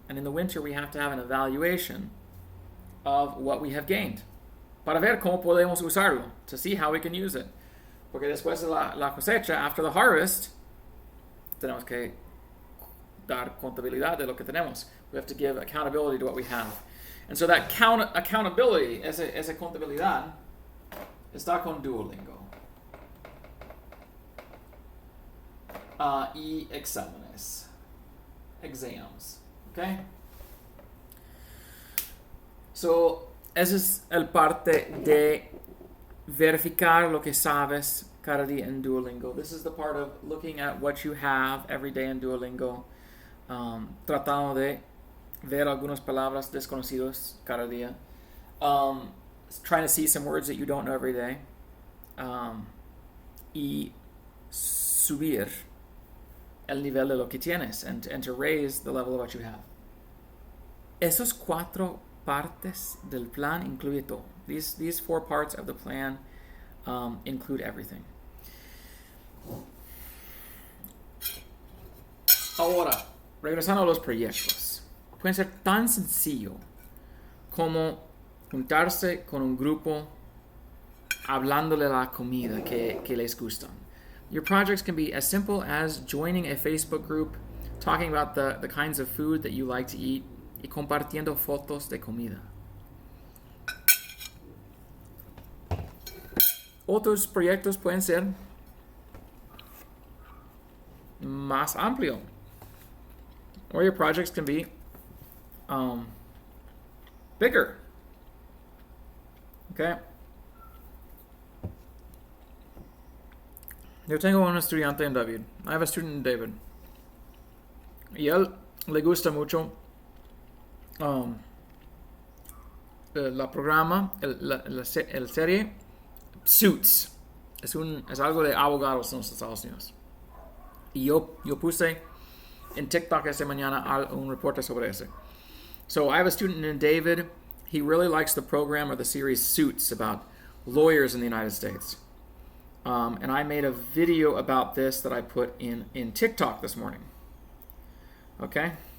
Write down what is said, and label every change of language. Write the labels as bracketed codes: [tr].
[en] And in the winter we have to have an evaluation of what we have gained. [es] Para ver cómo podemos usarlo, [en] to see how we can use it. [es] Porque después de la cosecha, [en] after the harvest, [es] tenemos que dar contabilidad de lo que tenemos. [en] We have to give accountability to what we have. And so that accountability, [es] esa contabilidad, está con Duolingo. Y exámenes. [en] Exams. Okay? [es] So, esa es el parte de verificar lo que sabes cada día en Duolingo. [en] This is the part of looking at what you have every day in Duolingo. [es] Tratando de ver algunas palabras desconocidas cada día. [en] Trying to see some words that you don't know every day. [es] Y subir el nivel de lo que tienes, [en] and to raise the level of what you have. [es] Esos 4 partes del plan incluye todo. [en] These 4 parts of the plan include everything. [es] Ahora, regresando a los proyectos. Pueden ser tan sencillo como juntarse con un grupo hablándole la comida que les gustan. [en] Your projects can be as simple as joining a Facebook group, talking about the kinds of food that you like to eat, [es] y compartiendo fotos de comida. Otros proyectos pueden ser más amplio. [en] Or your projects can be bigger. Okay? [es] Yo tengo un estudiante en David. [en] I have a student in David. [es] Y él le gusta mucho la programa, el serie Suits. Es algo de abogados en los Estados Unidos. Y yo puse en TikTok esta mañana un reporte sobre ese. [en] So I have a student in David. He really likes the program or the series Suits about lawyers in the United States. And I made a video about this that I put in TikTok this morning. Okay?